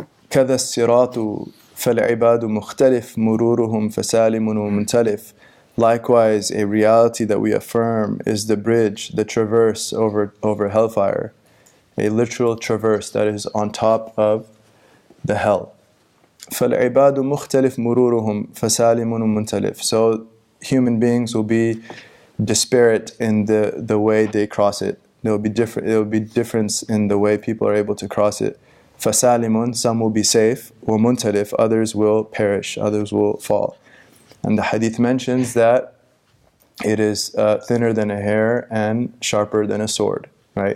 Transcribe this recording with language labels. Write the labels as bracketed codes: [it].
[ar] كذا الصراط فالعباد مختلف مرورهم فسالم ومنتلف. [en] Likewise, a reality that we affirm is the bridge, the traverse over hellfire, a literal traverse that is on top of the hell. [ar] فالعباد مختلف مرورهم فسالم ومنتلف. [en] So human beings will be disparate in the way they cross it. There will be difference in the way people are able to cross it. فَسَالِمٌ, some will be safe, وَمُنْتَلِف, others will perish, others will fall. And the hadith mentions that it is thinner than a hair and sharper than a sword, right?